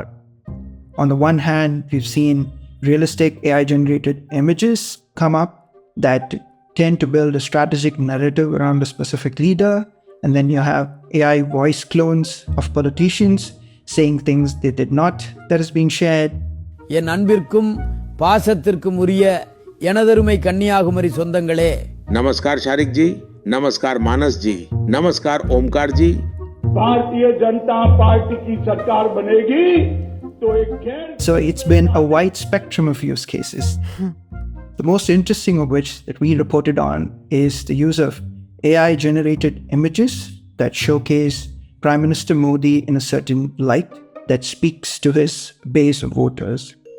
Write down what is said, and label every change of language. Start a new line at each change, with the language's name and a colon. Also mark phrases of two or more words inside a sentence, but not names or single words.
English: On the one hand, we've seen realistic AI-generated images come up that tend to build a strategic narrative around a specific leader. And then you have AI voice clones of politicians saying things they did not that is being shared.
Tamil: என் அன்பிற்கும் பாசத்திற்கும் உரிய எனதருமை கன்னியாகுமரி சொந்தங்களே.
Hindi: नमस्कार शारिक जी, नमस्कार मानस जी, नमस्कार ओमकार जी. भारतीय जनता पार्टी की सरकार बनेगी.
English: So it's been a wide spectrum of use cases. The most interesting of which that we reported on is the use of AI-generated images that showcase Prime Minister Modi in a certain light that speaks to his base of voters.